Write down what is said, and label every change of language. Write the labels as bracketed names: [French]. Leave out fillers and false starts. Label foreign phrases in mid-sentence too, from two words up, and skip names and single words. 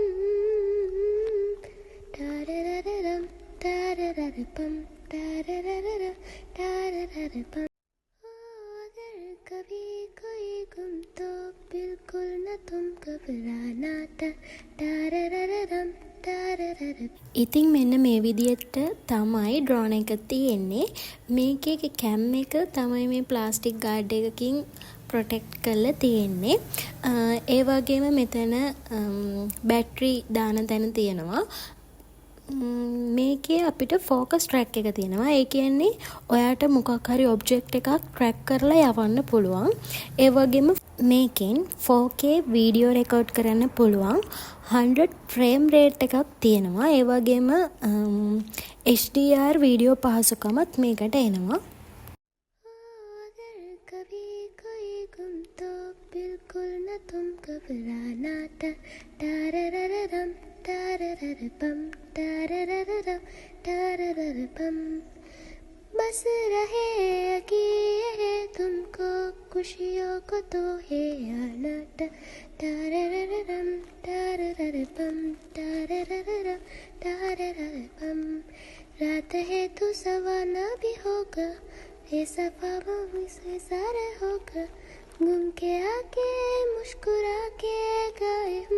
[Hindi] टाररररम टारररपम टाररररम टारररपम अगर कभी कोई गुम तो बिल्कुल न तुम घबराना था. [Sinhala] टाररररम ඉතින් මෙන්න මේ විදිහට තමයි ඩ්‍රෝන් එක තියෙන්නේ. මේකේ කැම් එක තමයි මේ [English] plastic guard [Sinhala] එකකින් ප්‍රොටෙක්ට් කරලා තියෙන්නේ. ඒ වගේම මෙතන බැටරි දාන තැන තියෙනවා. මේකේ අපිට [English] focus track [Sinhala] එක තියෙනවා. ඒ කියන්නේ ඔයාට මොකක් හරි ඔබ්ජෙක්ට් එකක් ට්‍රැක් කරලා යවන්න පුළුවන්. ඒ වගේම මේකෙන් [English] 4K video [Sinhala] රෙකෝඩ් කරන්න පුළුවන්. 100 [English] frame rate [Sinhala] එකක් තියෙනවා. ඒ වගේම [English] HDR video [Sinhala] පහසුකමත් මේකට එනවා. [Hindi] बिल्कुल न तुम घबराना था टाररररम टारररपम टाररररम टारररपम बस रहे अकेले तुमको खुशियों को तो है आना टाररररम टारररपम टाररररम टारररपम रात है तो सवाना भी होगा ऐसा ख्वाबों से सारा होगा घूम के आके मुस्कुरा के गाए